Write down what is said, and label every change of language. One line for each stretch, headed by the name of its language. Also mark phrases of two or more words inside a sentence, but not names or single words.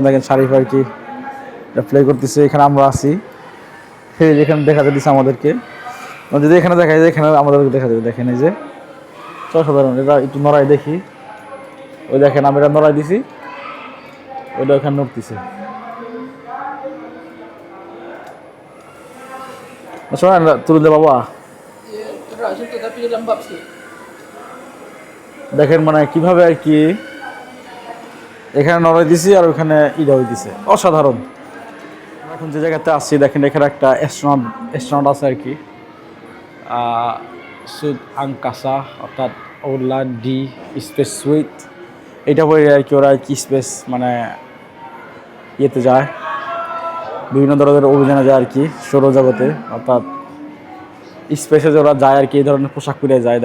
Bangla: দেখেন শারিফ আর কি এটা প্লে করতেছে, এখানে আমরা আছি, সেই যেখানে দেখা যাচ্ছে আমাদেরকে, যদি এখানে দেখা যায় এখানে আমাদেরকে দেখা যাবে। দেখেন এই যে অসাধারণ, এটা একটু নড়াই দেখি, ওই দেখেন আমি এটা নড়াই দিছি, ওইটা ওখানে নড়তেছে। শোনেন তুলে দে বাবা,
Malay: Raja tu tapi dia lembab sikit.
Bangla: দেখেন মানে কিভাবে আর কি এখানে নড়াই দিছি আর ওখানে ইডা হয়ে দিছে, অসাধারণ। এখন যে জায়গাতে আসছি দেখেন এখানে একটা অ্যাস্ট্রোনট আছে আর কি,
Malay: sut angkasa,
Bangla: অর্থাৎ ওলা ডি
English: space suit,
Bangla: এটা বলে আর কি ওরা কি স্পেস মানে ইয়েতে যায়, বিভিন্ন ধরনের অভিযানে যায় আর কি সৌরজগতে, অর্থাৎ স্পেসে ওরা যায় আর কি, এই ধরনের পোশাক পরে যায়।